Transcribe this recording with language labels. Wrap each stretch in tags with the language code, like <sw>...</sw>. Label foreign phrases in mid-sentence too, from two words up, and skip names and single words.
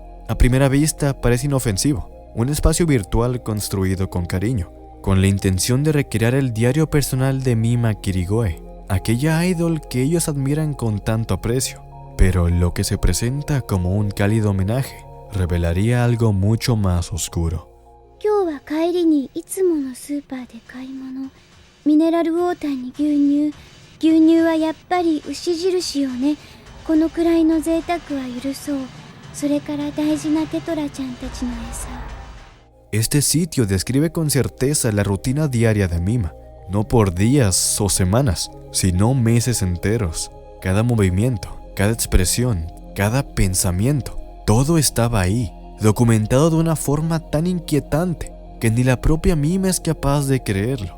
<es>A primera vista parece inofensivo, un espacio virtual construido con cariño, con la intención de recrear el diario personal de Mima Kirigoe, aquella idol que ellos admiran con tanto aprecio. Pero lo que se presenta como un cálido homenaje revelaría algo mucho más oscuro.</es> <ja>今日は帰りにいつものスーパーで買い物。ミネラルウォーターに牛乳。牛乳はやっぱり牛印よね。このくらいの贅沢は許そう。それから大事なテトラちゃんたちの餌。</ja> <es>Este sitio describe con certeza la rutina diaria de Mima, no por días o semanas, sino meses enteros. Cada movimiento, cada expresión, cada pensamiento, todo estaba ahí, documentado de una forma tan inquietante que ni la propia Mima es capaz de creerlo.</es>